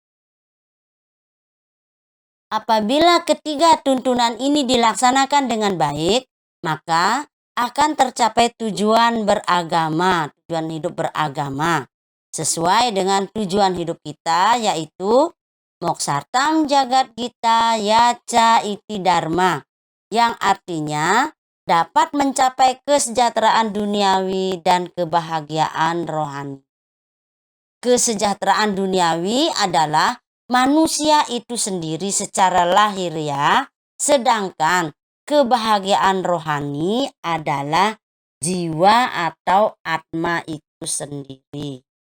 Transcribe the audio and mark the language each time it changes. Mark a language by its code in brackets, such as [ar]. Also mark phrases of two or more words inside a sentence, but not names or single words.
[id] Apabila ketiga tuntunan ini dilaksanakan dengan baik, maka akan tercapai tujuan beragama, tujuan hidup beragama, sesuai dengan tujuan hidup kita, yaitu [sa] moksartam jagat gita yaca iti dharma, [id] yang artinya dapat mencapai kesejahteraan duniawi dan kebahagiaan rohani. Kesejahteraan duniawi adalah manusia itu sendiri secara lahiriah, sedangkan kebahagiaan rohani adalah jiwa atau atma itu sendiri.